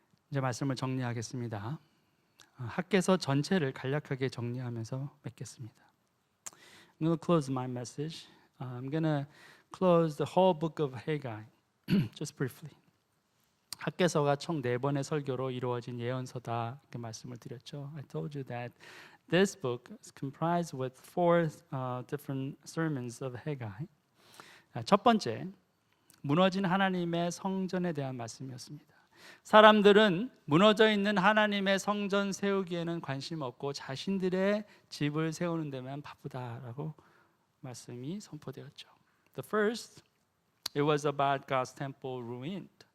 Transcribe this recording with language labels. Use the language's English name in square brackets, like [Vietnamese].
[Korean] 이제 말씀을 정리하겠습니다. 학개서 전체를 간략하게 정리하면서 맺겠습니다. [English] I'm going to close my message. I'm going to close the whole book of Haggai just briefly. [Korean] 학개서가 총 4번의 설교로 이루어진 예언서다 이렇게 말씀을 드렸죠. [English] I told you that this book is comprised with 4 different sermons of Haggai. [Korean] 첫 번째, 무너진 하나님의 성전에 대한 말씀이었습니다. 사람들은 무너져 있는 하나님의 성전 세우기에는 관심 없고 자신들의 집을 세우는 데만 바쁘다라고 말씀이 선포되었죠. [English] The first, it was about God's temple ruined.